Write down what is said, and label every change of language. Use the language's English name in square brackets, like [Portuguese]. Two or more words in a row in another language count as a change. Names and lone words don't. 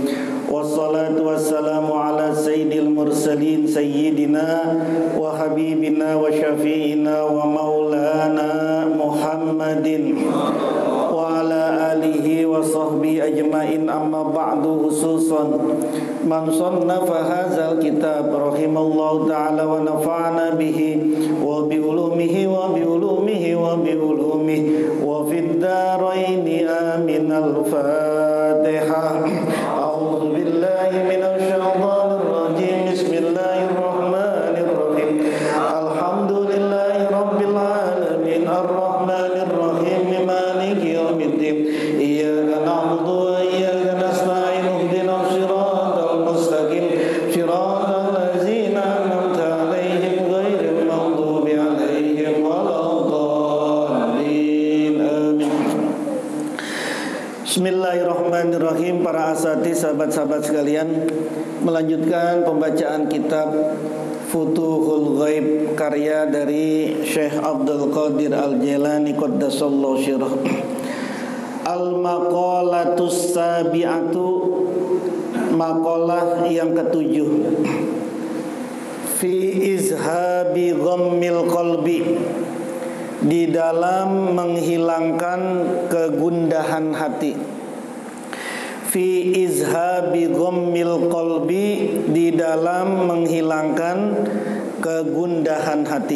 [Arabic] والصلاة والسلام على سيد المرسلين سيدنا وحبيبنا وشفيعنا ومولانا محمد وعلى آله وصحبه أجمعين، أما بعد. خصوصا من صنف هذا الكتاب رحمه الله تعالى ونفعنا به وبعلومه وبعلومه وبعلومه وفي الدارين آمين. Al-Fatihah. أعوذ بالله من الشيطان الرجيم. بسم الله الرحمن الرحيم. الحمد لله رب العالمين الرحمن الرحيم مالك يوم الدين. إياك نعبد وإياك نستعين. اهدنا الصراط المستقيم. صراط الذين أنعمت عليهم غير المغضوب عليهم ولا الضالين. Amin. بسم الله الرحمن الرحيم. [Indonesian] Para asatidz, sahabat-sahabat sekalian, melanjutkan pembacaan kitab Futuhul Ghaib karya dari Syekh Abdul Qadir Al-Jailani [Arabic] قدس الله سره. المقالة السابعة, [Indonesian] maqalah yang ketujuh. [Arabic] في إذهاب غم القلب, [Indonesian] di dalam menghilangkan kegundahan hati. [Arabic] في إذهاب غم القلب, [Indonesian] di dalam menghilangkan kegundahan hati.